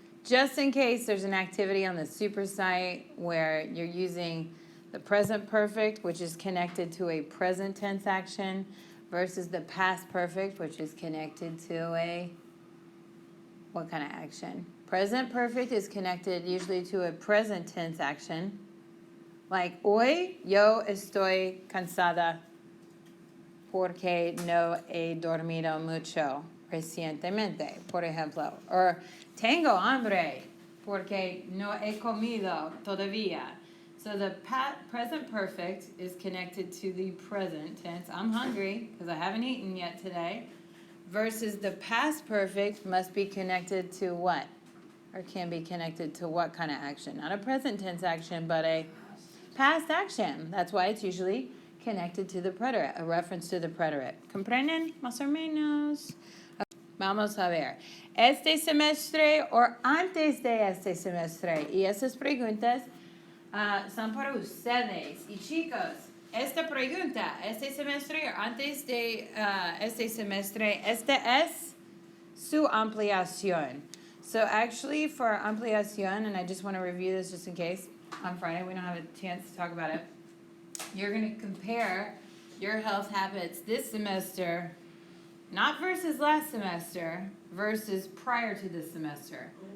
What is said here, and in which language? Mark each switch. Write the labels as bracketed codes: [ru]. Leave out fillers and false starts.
[en] Just in case there's an activity on the super site where you're using the present perfect, which is connected to a present tense action, versus the past perfect, which is connected to a what kind of action? Present perfect is connected usually to a present tense action. [es] Like, hoy yo estoy cansada porque no he dormido mucho recientemente, por ejemplo. Or, tengo hambre porque no he comido todavía. [en] So the present perfect is connected to the present tense. I'm hungry because I haven't eaten yet today. Versus the past perfect must be connected to what? Or can be connected to what kind of action? Not a present tense action, but a past action. That's why it's usually connected to the preterite, a reference to the preterite. [es] ¿Comprenden? Más o menos. Vamos a ver. Este semestre o antes de este semestre. Y esas preguntas son para ustedes. Y chicos, esta pregunta, este semestre o antes de este semestre, esta es su ampliación. [en] So actually for ampliación, and I just want to review this just in case, on Friday we don't have a chance to talk about it, you're going to compare your health habits this semester, not versus last semester, versus prior to this semester.